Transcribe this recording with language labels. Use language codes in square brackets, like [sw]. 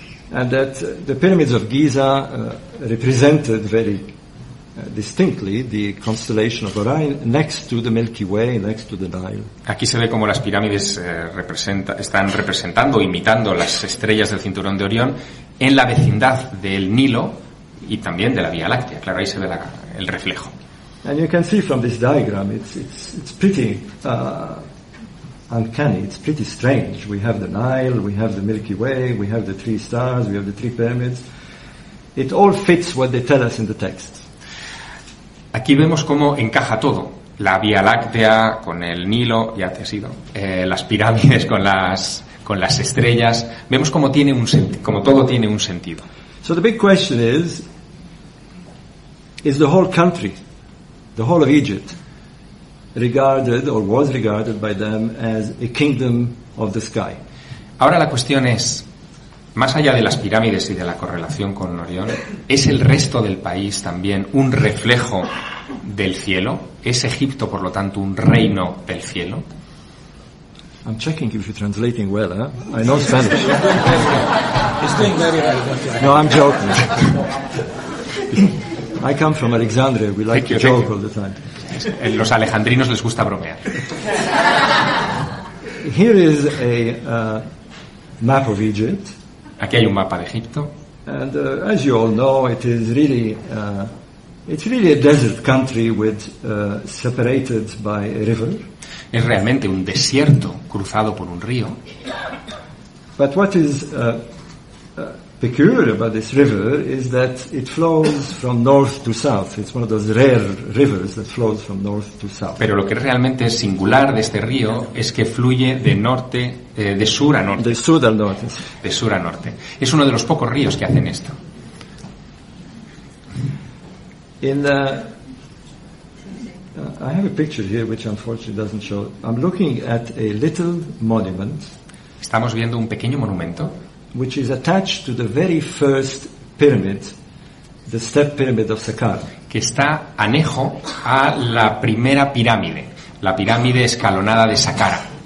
[en] And that the pyramids of Giza represented very distinctly the constellation of Orion next to the Milky Way, next to the Nile. [es] Aquí se ve como las pirámides están representando, imitando las estrellas del cinturón de Orión en la vecindad del Nilo y también de la Vía Láctea. Claro, ahí se ve el reflejo. [en] And you can see from this diagram, it's pretty uncanny. It's pretty strange. We have the Nile, we have the Milky Way, we have the three stars, we have the three pyramids. It all fits what they tell us in the text. [es] Aquí vemos cómo encaja todo. La Vía Láctea con el Nilo, ya te ha sido. Las pirámides con las estrellas. Vemos cómo tiene un como todo tiene un sentido. [en] So the big question is the whole country, the whole of Egypt, regarded or was regarded by them as a kingdom of the sky? [es] Ahora la cuestión es, más allá de las pirámides y de la correlación con Orión, ¿es el resto del país también un reflejo del cielo? ¿Es Egipto, por lo tanto, un reino del cielo? [en] I'm checking if you're translating well, huh? I know Spanish. He's doing very well. No, I'm joking. I come from Alexandria. We like to joke all the time. [es] En los alejandrinos les gusta bromear. [en] Here is a map of Egypt. [es] Aquí hay un mapa de Egipto. [en] And as you all know, it is really it's really a desert country with separated by a river. [es] Es realmente un desierto cruzado por un río. [en] But what is peculiar about this river is that it flows from north to south. It's one of those rare rivers that flows from north to south. [es] Pero lo que realmente es singular de este río es que fluye de norte, de sur a norte. De sur al norte. De sur a norte. Es uno de los pocos ríos que hacen esto. [en] In the, I have a picture here which unfortunately doesn't show. I'm looking at a little monument. [es] Estamos viendo un pequeño monumento. [en] Which is attached to the very first pyramid, the step pyramid of Saqqara. [es] Que está anejo a la primera pirámide, la pirámide escalonada de Saqqara.